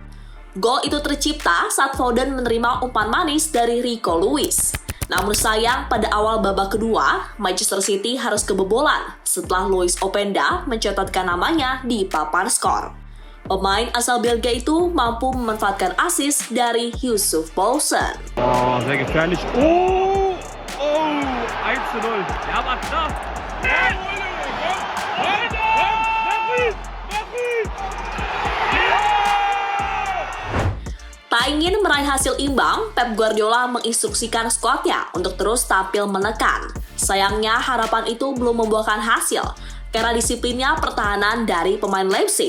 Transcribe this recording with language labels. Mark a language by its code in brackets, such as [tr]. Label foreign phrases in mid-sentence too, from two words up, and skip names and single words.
[id] Gol itu tercipta saat Foden menerima umpan manis dari Rico Lewis. Namun sayang, pada awal babak kedua, Manchester City harus kebobolan setelah Luis Openda mencatatkan namanya di papan skor. Pemain asal Belgia itu mampu memanfaatkan assist dari Yussuf Poulsen. [de] Oh, sehr gefährlich. Oh, 1-0. Ja, aber klar. [id] Tak ingin meraih hasil imbang, Pep Guardiola menginstruksikan skuadnya untuk terus tampil menekan. Sayangnya harapan itu belum membuahkan hasil karena disiplinnya pertahanan dari pemain Leipzig.